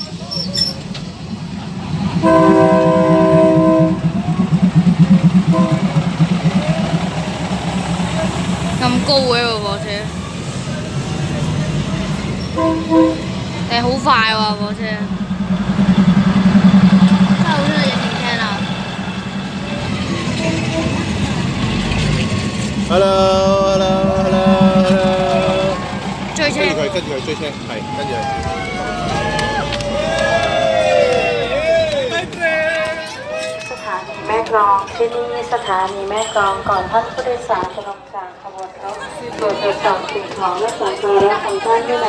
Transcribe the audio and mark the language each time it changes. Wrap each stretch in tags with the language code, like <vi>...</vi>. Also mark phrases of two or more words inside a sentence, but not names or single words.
<yue>咁高嘅喎火車，好快喎火車，真係好想去影影廳啊！ Hello。追車。跟住佢追車，係跟住佢。</yue> <th>สถานีแม่กลองที่นี่สถานีแม่กลองก่อนท่านผู้โดยสารจะลงจากขบวนรถโปรดตรวจสอบสิ่งของและสัมภาระของท่านด้วยนะ</th>